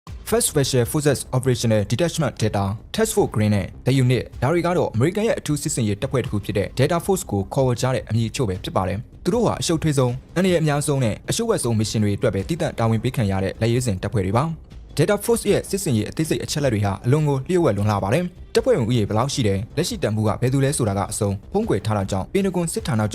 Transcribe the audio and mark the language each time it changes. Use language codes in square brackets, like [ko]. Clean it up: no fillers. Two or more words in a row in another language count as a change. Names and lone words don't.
[my] First Special Forces Operational Detachment Data Task Force Green နဲ့ The Unit ဒါတွေကတော့ American ရဲ့အထူးစစ်စင်ရေးတပ်ဖွဲ့တစ်ခုဖြစ်တဲ့ Delta Force ကိုခေါ်ဝေါ်ကြတဲ့အမည်အချို့ပဲဖြစ်ပါတယ်။သူတို့ဟာအရှုပ်ထွေးဆုံးအန္တရာယ်အများဆုံးနဲ့အရှုပ်ဝက်ဆုံး mission တွေအတွက်ပဲတည်တံ့တာဝန်ပေးခံရတဲ့လက်ရေးစင်တပ်ဖွဲ့တွေပါ။ Delta Force ရဲ့စစ်စင်ရေးအသေးစိတ်အချက်လက်တွေဟာအလွန်ကိုလျှို့ဝှက်လွန်လှပါတယ်။တပ်ဖွဲ့ဝင်ဦးရေဘယ်လောက်ရှိတယ်၊လက်ရှိတန်ဖိုးကဘယ်သူလဲဆိုတာကအစုံဖုံးကွယ်ထားတာကြောင့်ပင်တဂွန်စစ်ဌာန